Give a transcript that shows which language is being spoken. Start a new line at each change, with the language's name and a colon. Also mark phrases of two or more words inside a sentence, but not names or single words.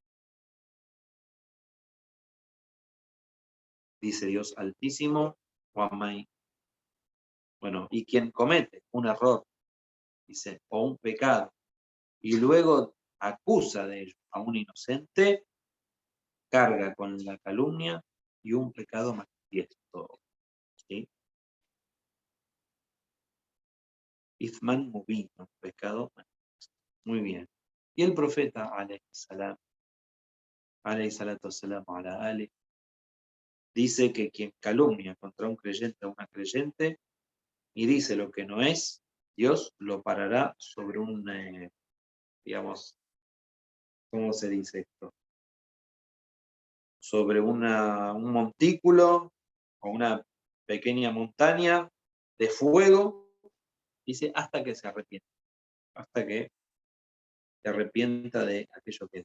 Spanish: dice Dios Altísimo, bueno, y quien comete un error, dice, o un pecado, y luego acusa de ello a un inocente, carga con la calumnia y un pecado manifiesto. ¿Sí?
Arabic: إثما مبينا,
Spanish: un pecado manifiesto. Muy bien. Y el profeta,
Arabic: عليه الصلاة والسلام,
Spanish: dice que quien calumnia contra un creyente o una creyente y dice lo que no es, Dios lo parará sobre un, digamos, ¿cómo se dice esto? Sobre un montículo o una pequeña montaña de fuego, dice, hasta que se arrepienta, hasta que se arrepienta de aquello que es.